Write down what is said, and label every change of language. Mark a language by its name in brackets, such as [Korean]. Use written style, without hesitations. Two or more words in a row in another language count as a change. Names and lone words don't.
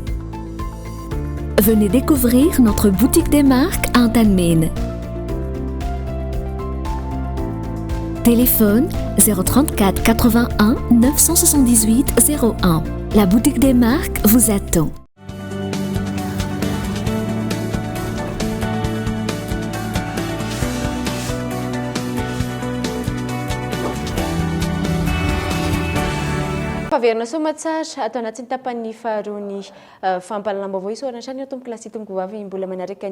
[French] Venez découvrir notre boutique des marques à Antanmen. Téléphone 034 81 978 01. La boutique des marques vous attend. [Malagasy] Faverina somatsara atao anatin'ny tapan'ny faharoany fampahalalam-baovao isaorana sany tompo klasy tompo vavy mbola manaraka